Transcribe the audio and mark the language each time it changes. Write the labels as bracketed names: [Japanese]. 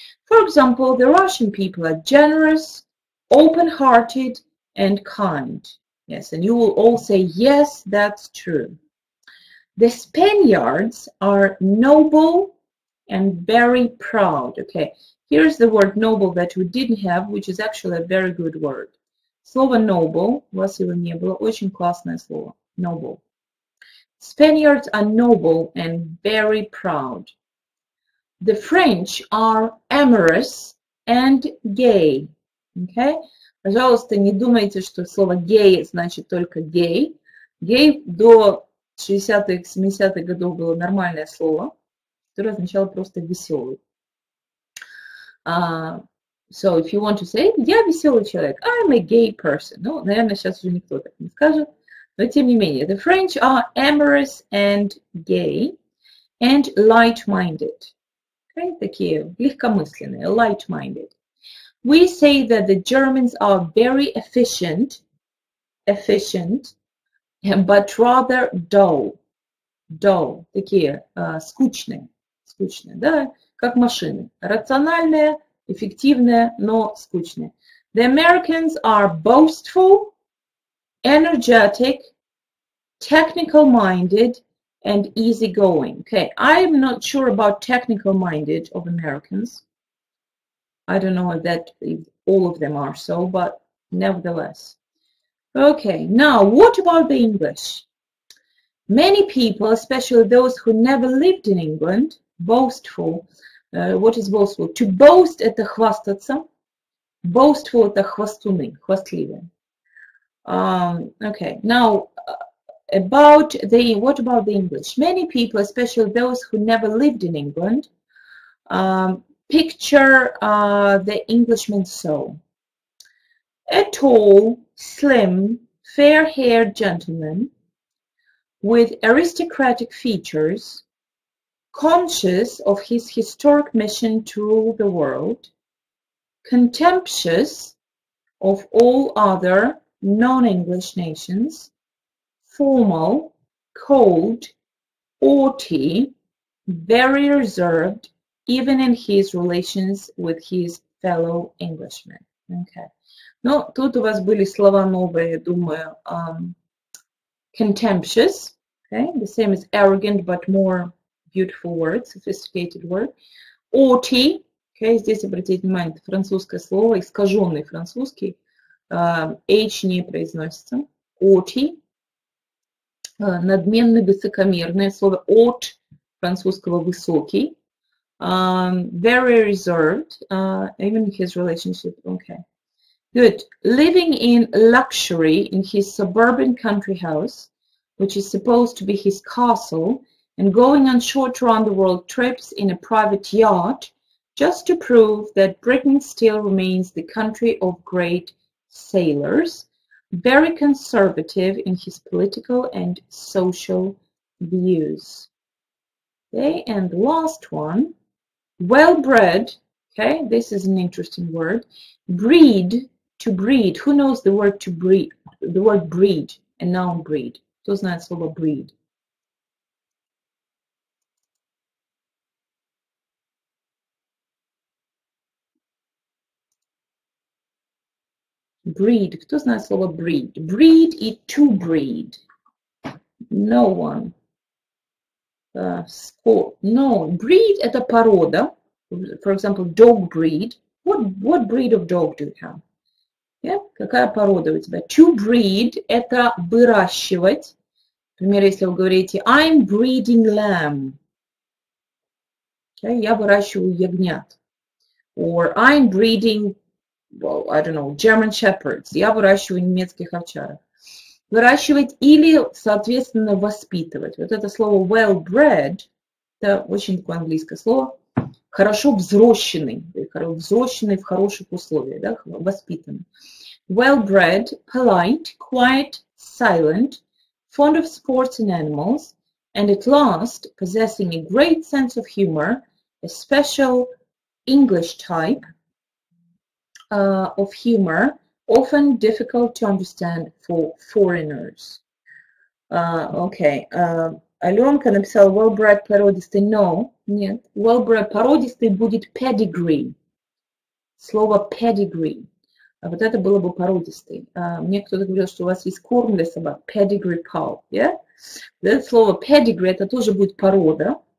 [English] For example, the Russian people are generous, open-hearted, and kind. Yes, and you will all say, yes, that's true. The Spaniards are noble and very proud. Okay, here's the word noble that we didn't have, which is actually a very good word. [Russian] Слово noble, у вас его не было, очень классное слово, noble. [English] Spaniards are noble and very proud. The French are amorous and gay. Okay? [Russian] Пожалуйста, не думайте, что слово gay значит только гей. Гей до 60-х, 70-х годов было нормальное слово, которое означало просто веселый. [English] So if you want to say, [Russian] я веселый человек, [English] I'm a gay person. [Russian] Ну, наверное, сейчас уже никто так не скажет. Но тем не менее, [English] the French are amorous and gay and light-minded. Okay? [Russian] Такие легкомысленные, light-minded. [English] We say that the Germans are very efficient, but rather dull. Dull. [Russian] Такие скучные, да, как машины. Рациональные, эффективные, но скучные. [English] The Americans are boastful, energetic, technical-minded, and easygoing. Okay, I'm not sure about technical-minded of Americans. I don't know if all of them are so, but nevertheless. Okay, now what about the English? Many people, especially those who never lived in England, boastful. What is boastful? [Russian] To boast – это хвастаться. Boastful – это хвастуны, хвастливые. [English] Okay, now what about the English? Many people, especially those who never lived in England, picture the Englishman so. A tall, slim, fair-haired gentleman with aristocratic features, conscious of his historic mission to rule the world, contemptuous of all other non-English nations, formal, cold, haughty, very reserved, even in his relations with his fellow Englishmen. Okay. [Russian] Ну, тут у вас были слова новые, думаю. [English] Contemptuous, okay, the same as arrogant, but more beautiful word, sophisticated word. [Russian] Haughty, okay, здесь обратите внимание, это французское слово, искаженный французский, H не произносится. Haughty, надменный, высокомерный, слово haut французского высокий. [English] Very reserved, even his relationship, okay. Good. Living in luxury in his suburban country house, which is supposed to be his castle, and going on short round-the-world trips in a private yacht, just to prove that Britain still remains the country of great sailors, very conservative in his political and social views. Okay, and the last one, well-bred, okay, this is an interesting word, breed, to breed. Who knows the word to breed? The word breed. a noun breed. [Russian] Кто знает слово breed? [English] Breed. [Russian] Кто знает слово breed? [English] Breed и to breed. No one. No. [Russian] Breed – это порода. [English] For example, dog breed. What breed of dog do you have? [Russian] Yeah? Какая порода у тебя? To breed – это выращивать. Например, если вы говорите [English] I'm breeding lamb. Okay? [Russian] Я выращиваю ягнят. [English] Or I'm breeding, well, I don't know, German shepherds. [Russian] Я выращиваю немецких овчарок. Выращивать или, соответственно, воспитывать. Вот это слово well-bred, это очень такое английское слово, хорошо взросшенный, взросшенный в хороших условиях, да, воспитанный. [English] Well-bred, polite, quiet, silent, fond of sports and animals, and at last, possessing a great sense of humor, a special English type of humor, often difficult to understand for foreigners. Okay. [Russian] Аленка написала well-bred породистый. No, нет. Well-bred породистый будет pedigree. Слово pedigree. А вот это было бы породистый. Мне кто-то говорил, что у вас есть корм для собак. [English] Pedigree cow. Yeah? [Russian] Это слово pedigree, это тоже будет порода.